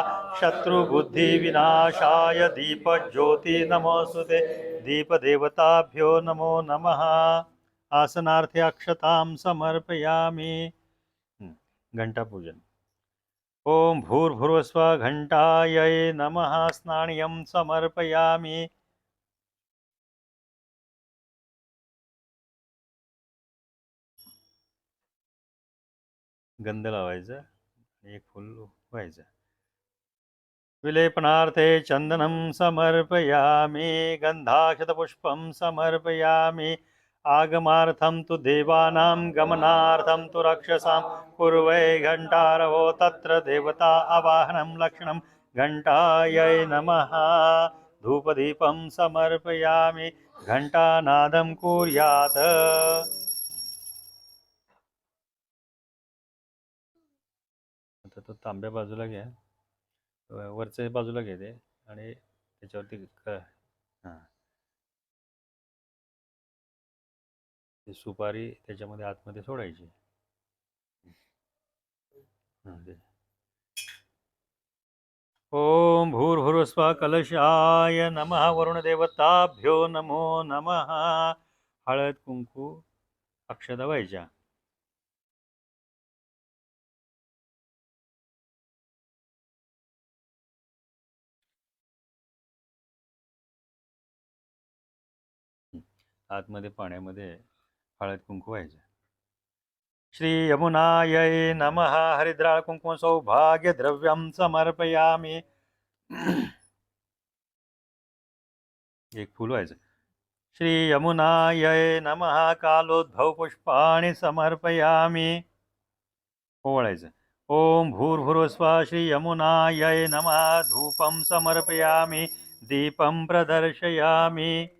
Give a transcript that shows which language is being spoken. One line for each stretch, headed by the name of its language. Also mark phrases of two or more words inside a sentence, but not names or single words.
Sanskrit: शत्रुबुद्धिविनाशाय दीपज्योति नमोस्तुते. दीपदेवताभ्यो नमो नमः. आसनार्थे अक्षतां समर्पयामि. घंटापूजन. ओम भूर्भुवस्वः घंटायै नमः. स्नानियं समर्पयामि.
Marathi: गंध लावायचा. एक फूल व्हायचं.
Sanskrit: विलेपनार्थे चंदनं समर्पयामि. गंधाक्षतपुष्पं समर्पयामि. आगमार्थं तु देवानां गमनार्थं तु रक्षसां कुर्वै घंटारवो. तत्र देवता आवाहनं लक्षणं घंटायै नमः. धूपदीपं समर्पयामि. घंटानादं कुर्यात्.
Marathi: आता तो तांब्या बाजूला घ्या. वरच्या बाजूला घेते आणि त्याच्यावरती हां ते सुपारी त्याच्यामध्ये आतमध्ये सोडायची.
Sanskrit: ओम भूर्भुवस्वः भूर्भुवस्वः कलशाय नमः वरुणदेवताभ्यो नमो नमः.
Marathi: हळद कुंकू अक्षता व्हायच्या. आतमध्ये पाण्यामध्ये हळद कुंकू व्हायचं.
Sanskrit: श्री यमुनायै नमः. हरिद्राळ कुंकुम सौभाग्य द्रव्यम समर्पयामी.
Marathi: एक फूल व्हायचं.
Sanskrit: श्री यमुनायै नमः. कालोद्भव पुष्पाणि समर्पयामी.
Marathi: ओवाळायचं.
Sanskrit: ओम भूर्भुवस्वः श्री यमुनायै नमः. धूपम समर्पयामी. दीपम प्रदर्शयामी.